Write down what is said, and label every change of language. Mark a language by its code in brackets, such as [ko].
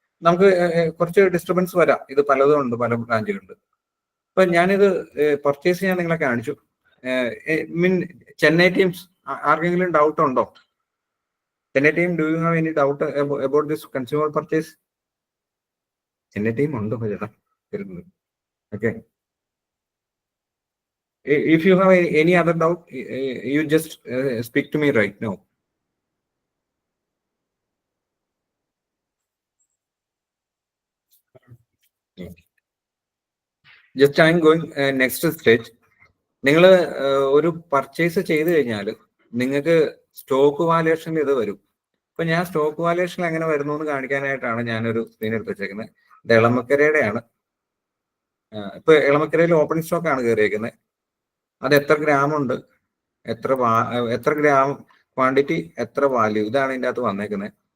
[ml] നമുക്ക് കുറച്ച് ഡിസ്റ്റർബൻസ് വരാം, ഇത് പലതും ഉണ്ട്, പല ബ്രാഞ്ചുകളുണ്ട്. അപ്പൊ ഞാനിത് പർച്ചേസ് ചെയ്യാൻ നിങ്ങളെ കാണിച്ചു. മീൻ ചെന്നൈ ടീംസ് ആർക്കെങ്കിലും ഡൗട്ട് ഉണ്ടോ? [en] Chennai team, do you have any doubt about this consumer purchase? [ml] Chennai team ഉണ്ടോ ചേട്ടാ? [en] Okay, if you have any other doubt, you just speak to me right now. Just I am going next stage. [ml] നിങ്ങൾ ഒരു purchase ചെയ്ത് കഴിഞ്ഞാൽ നിങ്ങൾക്ക് stock valuation ഇത് വരും. ഇപ്പൊ ഞാൻ സ്റ്റോക്ക് വാല്യുവേഷൻ എങ്ങനെ വരുന്നു എന്ന് കാണിക്കാനായിട്ടാണ് ഞാനൊരു സ്ക്രീൻ എടുത്ത് വെച്ചേക്കുന്നത്. ഇത് എളമക്കരയുടെയാണ്. ഇപ്പൊ എളമക്കരയിൽ ഓപ്പണിംഗ് സ്റ്റോക്ക് ആണ് കയറിയേക്കുന്നത്. അത് എത്ര ഗ്രാം ഉണ്ട്, എത്ര ഗ്രാം ക്വാണ്ടിറ്റി, എത്ര വാല്യൂ, ഇതാണ് ഇതിൻ്റെ അകത്ത് വന്നേക്കുന്നത്.